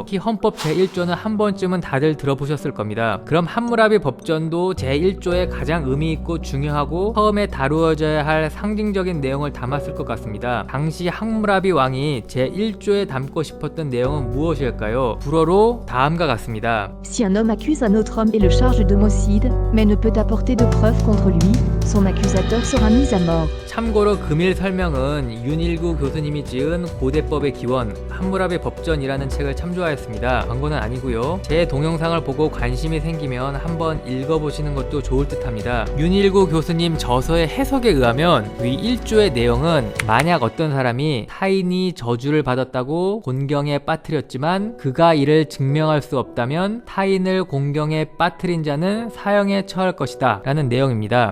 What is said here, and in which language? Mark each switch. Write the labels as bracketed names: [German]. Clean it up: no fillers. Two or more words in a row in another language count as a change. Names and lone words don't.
[Korean] 특히 헌법 제1조는 한 번쯤은 다들 들어보셨을 겁니다. 그럼 함무라비 법전도 제1조에 가장 의미 있고 중요하고 처음에 다루어져야 할 상징적인 내용을 담았을 것 같습니다. 당시 함무라비 왕이 제1조에 담고 싶었던 내용은 무엇일까요? 불어로 다음과 같습니다. [French] Si un homme accuse un autre homme et le charge d'homicide, mais ne peut apporter de preuves contre lui, son accusateur sera mis à mort. [Korean] 참고로 금일 설명은 윤일구 교수님이 지은 고대법의 기원 함무라비 법전이라는 책을 참조하였습니다. 광고는 아니고요. 제 동영상을 보고 관심이 생기면 한번 읽어보시는 것도 좋을 듯합니다. 윤일구 교수님 저서의 해석에 의하면 위 1조의 내용은 만약 어떤 사람이 타인이 저주를 받았다고 곤경에 빠뜨렸지만 그가 이를 증명할 수 없다면 타인을 곤경에 빠뜨린 자는 사형에 처할 것이다 라는 내용입니다.